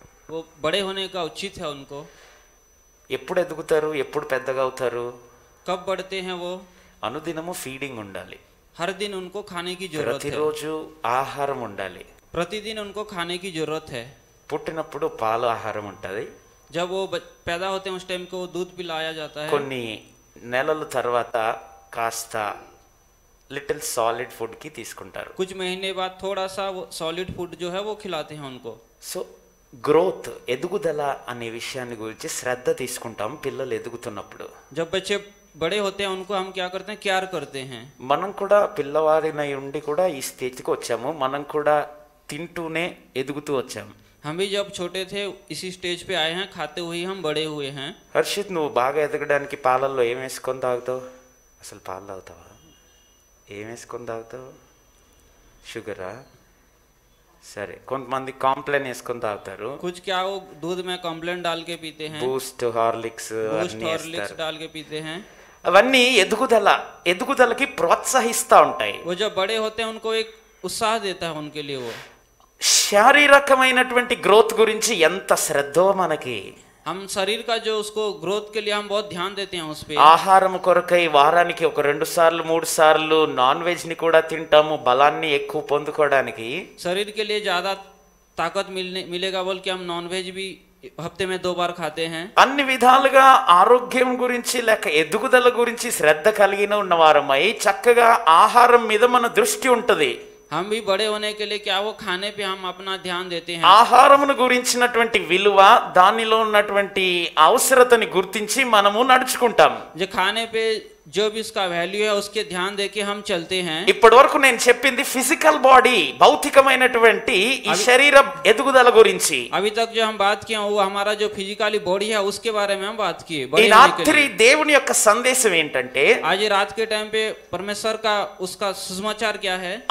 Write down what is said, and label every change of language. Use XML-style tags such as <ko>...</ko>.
<hi>वो बड़े होने का उचित है उनको.</hi> <te>ఎప్పుడు ఎదుగుతారు, ఎప్పుడు పెద్దగా అవుతారు?</te> <hi>कब बढ़ते हैं वो?</hi> <te>అనుదినము ఫీడింగ్ ఉండాలి,</te> <hi>हर दिन उनको खाने की जरूरत है.</hi> <te>ప్రతిరోజు ఆహారం ఉండాలి.</te> <hi>प्रतिदिन उनको खाने की जरूरत है.</hi> <te>పుట్టినప్పుడు పాలు ఆహారం ఉంటుంది.</te> <hi>जब वो पैदा होते हैं उस टाइम को दूध पिलाया जाता है.</hi> <te>కొన్ని నెలల తర్వాత కాస్త లిటిల్ సాలిడ్ ఫుడ్ కి తీసుకుంటారు.</te> <hi>कुछ महीने बाद थोड़ा सा वो सॉलिड फूड जो है वो खिलाते हैं उनको.</hi> <te>సో గ్రోత్, ఎదుగుదల అనే విషయాన్ని గురించి శ్రద్ధ తీసుకుంటాం పిల్లలు ఎదుగుతున్నప్పుడు.</te> <hi>जब बच्चे बड़े होते हैं उनको हम क्या करते हैं, केयर करते हैं.</hi> <te>మనం కూడా పిల్లవారినై ఉండి కూడా ఈ స్టేజ్కి వచ్చాము. మనం కూడా తింటూనే ఎదుగుతూ వచ్చాము.</te> <hi>हम भी जब छोटे थे इसी स्टेज पे आए हैं, खाते हुए हम बड़े हुए हैं.</hi> <te>హర్షిత్, నువ్వు బాగా ఎదగడానికి పాలల్లో ఏం వేసుకొని తాగుతావు? అసలు పాలు తాగుతావా? ఏం వేసుకొని తాగుతావు? షుగరా? సరే, కొంతమంది కాంప్లైన్ వేసుకొని తాగుతారు.</te> <hi>कुछ क्या वो दूध में कॉम्प्लेन डाल के पीते हैं,</hi> <te>బూస్ట్, హార్లిక్స్</te> <hi>बूस्ट</hi> <te>అన్నీ</te> <hi>हॉर्लिक्स</hi> <te>వేస్తారు.</te> <hi>डाल के पीते हैं.</hi> <te>అవన్నీ ఎదుగుదలకి ప్రోత్సహిస్తూ ఉంటాయి.</te> <hi>वो जब बड़े होते हैं उनको एक उत्साह देता है उनके लिए. वो</hi> <te>శారీరకమైనటువంటి గ్రోత్ గురించి ఎంత శ్రద్ధో మనకి.</te> <hi>हम शरीर का जो उसको ग्रोथ के लिए हम बहुत ध्यान देते हैं उस पे.</hi> <te>ఆహారం కొరకై వారానికి ఒక 2 సార్లు 3 సార్లు నాన్ వెజ్ ని కూడా తింటాము, బలాన్ని ఎక్కువ పొందుకోవడానికి.</te> <hi>शरीर के लिए ज्यादा ताकत मिलेगा बोल के हम नॉनवेज भी हफ्ते में 2 बार खाते हैं.</hi> <te>అన్ని విధాలుగా ఆరోగ్యం గురించి లేక ఎదుగుదల గురించి శ్రద్ధ కలిగిన ఉన్నవారమై చక్కగా ఆహారం మీద మన దృష్టి ఉంటది.</te> <hi>हम भी बड़े होने के लिए क्या वो खाने पे हम अपना ध्यान देते हैं.</hi> <te>ఆహారమును గురించినటువంటి విలువ, దానిలో ఉన్నటువంటి అవసరతని గుర్తించి మనము నడుచుకుంటాం.</te> <hi>जो खाने पे जो भी उसका वैल्यू है उसके ध्यान देके हम चलते हैं.</hi> <te>ఇప్పటి వరకు నేను చెప్పింది ఫిజికల్ బాడీ, భౌతికమైనటువంటి ఈ శరీర ఎదుగుదల గురించి.</te> <hi>अभी तक जो हम बात किए वो हमारा जो फिजिकली बॉडी है उसके बारे में हम बात किए.</hi> <te>ఈ</te> <hi>बड़े होने के</hi> <te>రాత్రి</te> <hi>लिए</hi> <te>దేవుని యొక్క సందేశం ఏంటంటే,</te> <hi>आज रात के टाइम पे परमेश्वर का उसका सुसमाचार क्या है.</hi>